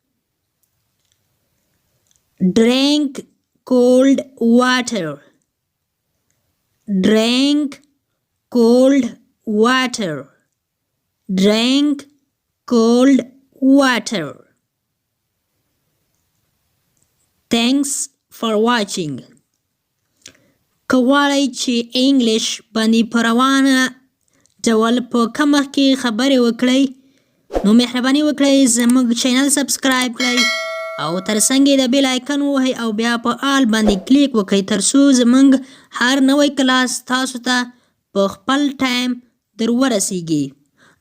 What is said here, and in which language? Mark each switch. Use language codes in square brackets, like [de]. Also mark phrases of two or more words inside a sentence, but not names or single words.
[en] Drink cold water. Drink cold water. Drink cold water. Thanks for watching. [ps] غواړئ چې انګلیش باندې په روانه ډول په کم وخت کې خبرې وکړئ نو مهرباني وکړئ زموږ چینل سبسکرایب کړئ او ترڅنګ یې د [en] bell icon [ps] ووهئ او بیا په آل باندې کلیک وکړئ ترڅو زموږ هر نوی کلاس تاسو ته په خپل ټایم در ورسیږي.